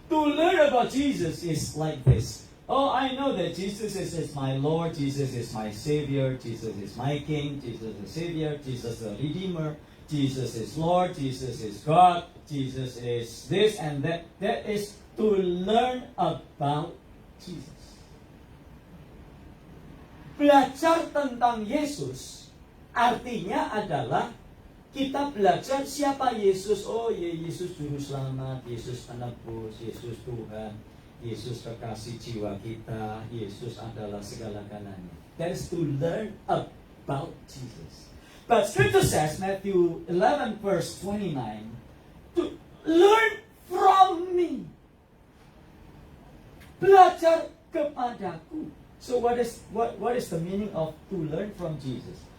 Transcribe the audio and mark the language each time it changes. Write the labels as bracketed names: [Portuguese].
[English] To learn about Jesus is like this. Oh, I know that Jesus is my Lord, Jesus is my Savior, Jesus is my King, Jesus is Savior, Jesus is the Redeemer, Jesus is Lord, Jesus is God, Jesus is this and that. That is to learn about Jesus. [Indonesian] Belajar tentang Yesus artinya adalah kita belajar siapa Yesus. Oh ya, Yesus juru selamat, Yesus penebus, Yesus Tuhan, Yesus kekasih jiwa kita, Yesus adalah segala-galanya. [English] That is to learn about Jesus. But Scripture says, Matthew 11 verse 29, to learn from me. [Indonesian] Belajar kepadaku. [English] So what is the meaning of to learn from Jesus?